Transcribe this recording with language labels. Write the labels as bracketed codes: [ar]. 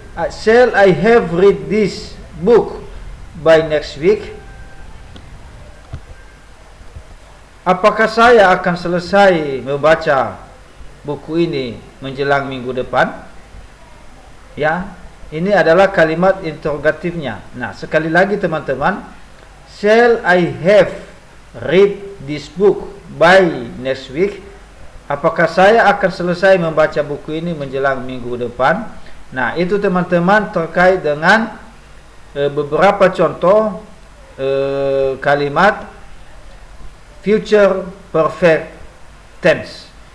[en] Shall I have read this book by next week? [id] Apakah saya akan selesai membaca buku ini menjelang minggu depan? Ya, ini adalah kalimat interrogatifnya. Nah, sekali lagi teman-teman, [en] shall I have read this book by next week? [id] Apakah saya akan selesai membaca buku ini menjelang minggu depan? Nah, itu teman-teman terkait dengan beberapa contoh kalimat future perfect tense.